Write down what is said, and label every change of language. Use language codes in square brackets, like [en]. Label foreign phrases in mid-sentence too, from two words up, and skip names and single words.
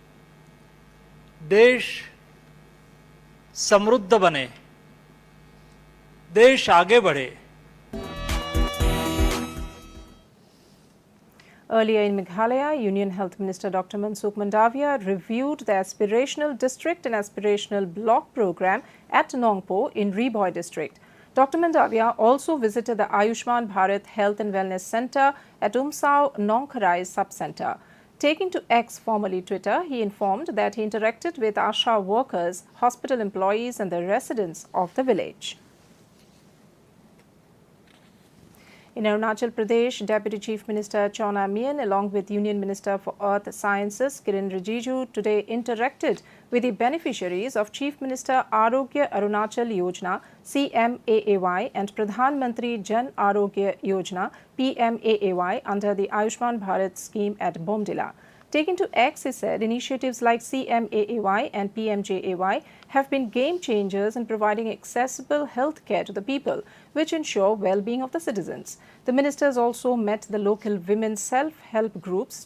[hi] देश समृद्ध बने, देश आगे बढ़े। [en] Earlier in Meghalaya, Union Health Minister Dr. Mansukh Mandavia reviewed the Aspirational District and Aspirational Block program at Nongpo in Riboy district. Dr. Mandavia also visited the Ayushman Bharat Health and Wellness Center at Umsao Nongkharai Sub-Center. Taking to X, formerly Twitter, he informed that he interacted with ASHA workers, hospital employees and the residents of the village. In Arunachal Pradesh, Deputy Chief Minister Chona Meean, along with Union Minister for Earth Sciences Kiren Rijiju, today interacted with the beneficiaries of Chief Minister Arogya Arunachal Yojana (CMAAY) and Pradhan Mantri Jan Arogya Yojana (PMAAY) under the Ayushman Bharat scheme at Bomdila. Taking to X, he said initiatives like CMAAY and PMJAY have been game changers in providing accessible health care to the people, which ensure well-being of the citizens. The ministers also met the local women's self-help groups.